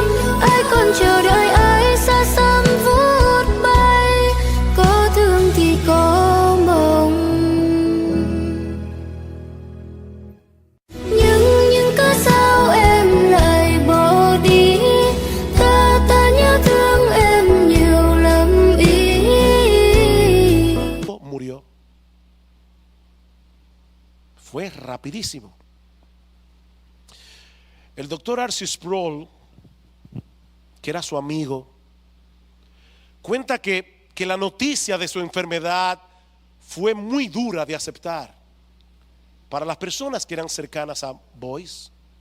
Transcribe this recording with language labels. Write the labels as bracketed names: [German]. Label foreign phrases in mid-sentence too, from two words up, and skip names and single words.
[Vietnamese] Ai còn chờ đợi ai xa xăm vút bay, có thương thì có mong. Nhưng cớ sao em lại bỏ đi, ta nhớ thương em nhiều lắm ý. [Spanish] Murió. Fue rapidísimo. El doctor Arceus Sproul, que era su amigo, cuenta que la noticia de su enfermedad fue muy dura de aceptar para las personas que eran cercanas a Boyce.